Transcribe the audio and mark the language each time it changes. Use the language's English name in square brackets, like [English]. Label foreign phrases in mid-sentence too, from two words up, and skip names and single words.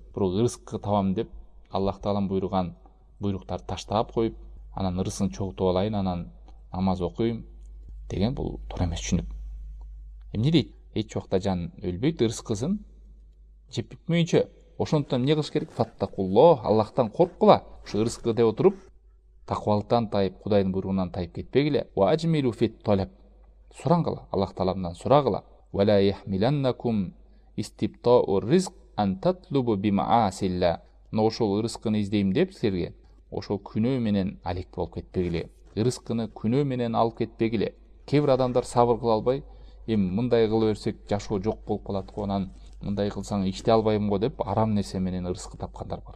[Kyrgyz] Бирок ырыскы табам деп Аллах тағалам буйруган буйруктарды таштап коюп, анан ырыскын чогултуп алайын, анан намаз окуйм деген бул туура эмес түшүнүк. Эмне дейт? Эч убакта жан өлбөйт, ырыскысын жеп бүтмөйүнчө. Ошондуктан эмне кылыш керек? Фаттакуллох, Аллахтан корккула. Ушу ырыскы деп отуруп, таквалыктан тайып, Кудайдын буйругунан тайып кетпегиле. [Arabic] وأجملوا في الطلب. [Kyrgyz] Сураңгыла, Аллах таалабынан сурагыла. [Arabic] ولا يحملنكم استبطاء الرزق أن تطلبوه بمعاصي الله. [Kyrgyz] Ошол ырыскыны издейм деп силерге ошол күнөө менен алек болуп кетпегиле. Ырыскыны күнөө менен алып кетпегиле. Кээ бир адамдар сабыр кыла албай, эми мындай кыла берсек жашоо жок болуп калат го, анан мындай кылсаң иштей албайм го деп арам нерсе менен ырыскы тапкандар бар.